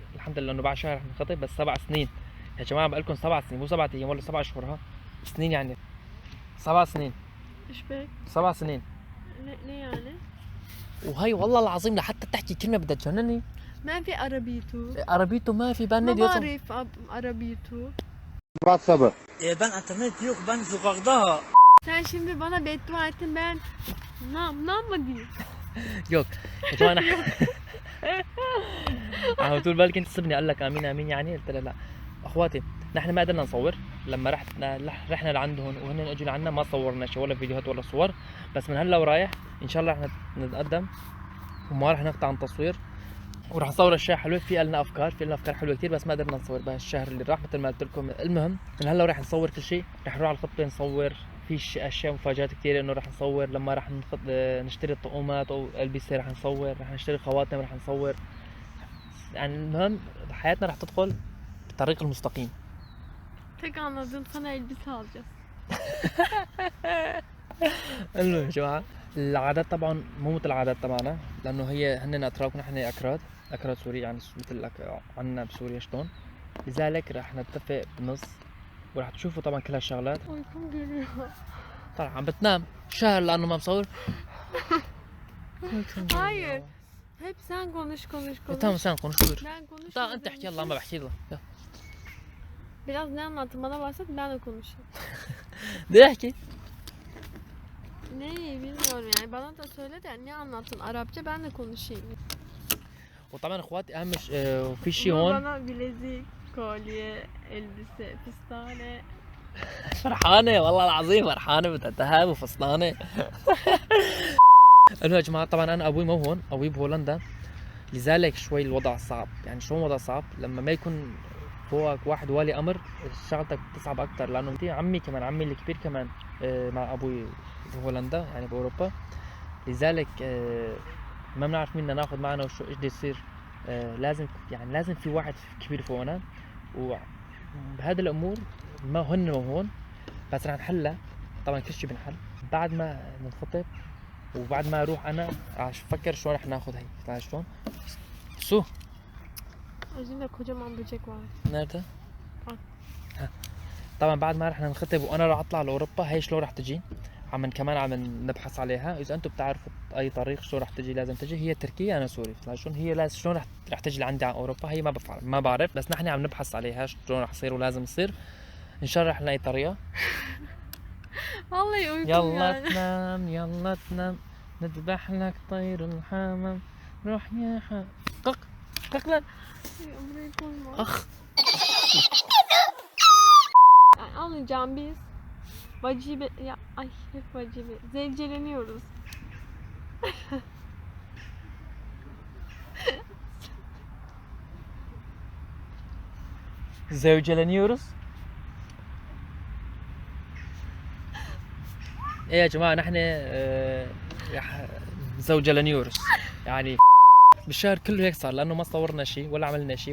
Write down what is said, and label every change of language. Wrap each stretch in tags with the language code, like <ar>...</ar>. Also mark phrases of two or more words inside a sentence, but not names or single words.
<ar>الحمد لله انه بعد شهر رح ننخطب. بس 7 سنين يا جماعة، بقول لكم 7 سنين، مو 7 ايام ولا 7 اشهر. ها سنين يعني 7 سنين. ايش بك؟ 7 سنين. ليه يعني؟ وهي والله العظيم لحتى تحكي كلمة بدها تجنني. ما في عربيتو ما في. Ben ما</ar> <tr>ne diyorsun?</tr> <ar>بعرف عربيتو.</ar> <tr>Murat sabır. Ben internet yok, ben sokakta. Sen şimdi bana beddua ettin, ben nam mı diyeyim?</tr> <ar>يوك يا جماعة نحن على طول بالك انت تسبني قال لك امين امين، يعني قلت له لا. اخواتي نحن ما قدرنا نصور لما رحنا لعندهم وهن اجوا لعنا، ما صورنا شيء ولا فيديوهات ولا صور. بس من هلا ورايح ان شاء الله رح نتقدم وما رح نقطع عن التصوير، وراح نصور اشياء حلوه. في لنا افكار حلوه كثير، بس ما قدرنا نصور بهالشهر اللي راح مثل ما قلت لكم. المهم من هلا راح نصور كل شيء. راح نروح على الخطه نصور في اشياء مفاجات كثير، انه راح نصور لما راح نشتري الطقومات او البسه، راح نصور، راح نشتري خواتم، راح نصور. يعني المهم حياتنا راح تدخل بالطريق المستقيم.</ar> <tr>Tek anladığım sana elbise alacağız.</tr> <ar>المهم يا جماعة العادات طبعا مو مثل العادات تبعنا لأنه هي هن أتراك ونحن أكراد سوري يعني مثل عنا بسوريا شلون. لذلك رح نتفق بنص ورح تشوفوا طبعا كل هالشغلات.</ar> <tr>Uykum geliyor.</tr> <ar>طبعا عم بتنام شهر لأنه ما مصور.</ar> <tr>Hayır. Hep sen konuş. تمام sen konuş buyur. Ben konuşuyorum.</tr> <ar>طيب أنت احكي يلا ما بحكي له. يلا.</ar> <tr>Biraz ne anlattın bana bahset ben de konuşayım.</tr> <ar>بدي أحكي.</ar> <tr>Neyi bilmiyorum yani bana da söyle de ne anlattın Arapça ben de konuşayım.</tr> <ar>وطبعا اخواتي اهم وفي شيء</ar> <tr>Ama</tr> <ar>هون</ar> <tr>bana bilezik, kolye, elbise, pistane.</tr> <ar>فرحانة والله العظيم فرحانة بتتهاب وفصلانة. المهم يا جماعة طبعا أنا أبوي مو هون، أبوي بهولندا، لذلك شوي الوضع صعب، يعني شلون الوضع صعب؟ لما ما يكون فوقك واحد ولي أمر شغلتك بتصعب أكثر لأنه في عمي كمان عمي الكبير كمان مع أبوي بهولندا يعني بأوروبا، لذلك ما بنعرف مين بدنا ناخذ معنا وشو ايش بده يصير. لازم في واحد كبير فوقنا وبهذه الأمور ما هن هون بس رح نحلها طبعا كل شيء بنحل بعد ما ننخطب وبعد ما اروح انا افكر شلون رح ناخذ هي تعال شلون سو</ar> <tr>Özümde kocaman böcek var.</tr> <ar>نرده آه. طبعا بعد ما رح ننخطب وانا راح اطلع لاوروبا هي شلون رح تجي كمان عم نبحث عليها. اذا انتم بتعرفوا اي طريق شلون رح تجي لازم تجي هي تركيا انا سوري شلون هي لازم شلون رح تجي لعندي على اوروبا هي ما بعرف بس نحن عم نبحث عليها شلون رح يصير ولازم يصير ان شاء الله رح نلاقي طريقه.</ar> <tr>Vallahi uykum</tr> <ar>يلا</ar> <tr>yani.</tr> <ar>تنام يلا تنام نذبح لك طير الحمام روح يا قق قق</ar> <tr>Burayı koyma.</tr> <ar>اخ</ar> <tr>Yani alacağım biz. Vacibe ya ay hep vacibe. Zevceleniyoruz. زوجلنيورس.</tr> <ar>ايه يا جماعه نحن زوجلنيورس يعني بالشهر كله هيك صار لانه ما صورنا شيء ولا عملنا شيء</ar>